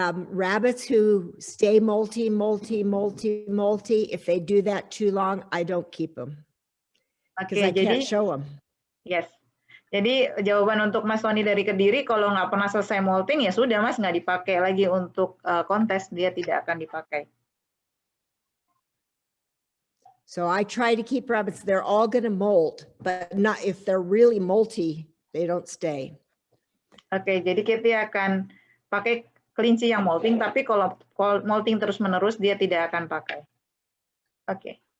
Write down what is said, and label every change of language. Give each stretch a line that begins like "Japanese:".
English: Rabbits who stay molty, if they do that too long, I don't keep them. Because I can't show them. Yes.
Indonesian: Jadi jawaban untuk Mas Tony dari Kediri, kalau nggak pernah selesai molting ya sudah Mas, nggak dipakai lagi untuk kontes, dia tidak akan dipakai.
English: So I try to keep rabbits. They're all going to molt, but not if they're really molty, they don't stay.
Indonesian: Oke, jadi Cathy akan pakai kelinci yang molting, tapi kalau molting terus-menerus dia tidak akan pakai. Oke.